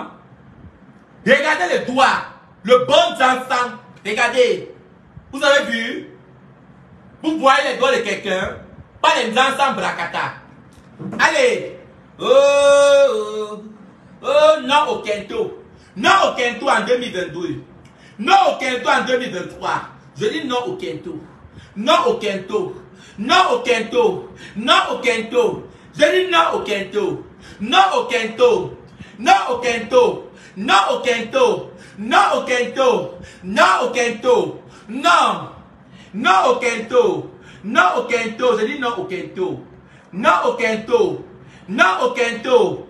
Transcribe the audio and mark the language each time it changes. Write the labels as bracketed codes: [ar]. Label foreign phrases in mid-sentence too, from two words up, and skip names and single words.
[fr] Regardez les doigts. Le bon Jansan. Regardez. Vous avez vu? Vous voyez les doigts de quelqu'un? Pas les Jansan Brakata. Allez. Oh, non au quinto. Non au quinto en 2022. Non au quinto en 2023. Je dis non au quinto. Non au quinto. Non au quinto. Non au quinto. Je dis non au quinto. Non au quinto. Non au quinto. Non au quinto. Non au quinto. Non au quinto. Non. Non au quinto. Non au quinto. Je dis non au quinto. Non au quinto. Non au quinto.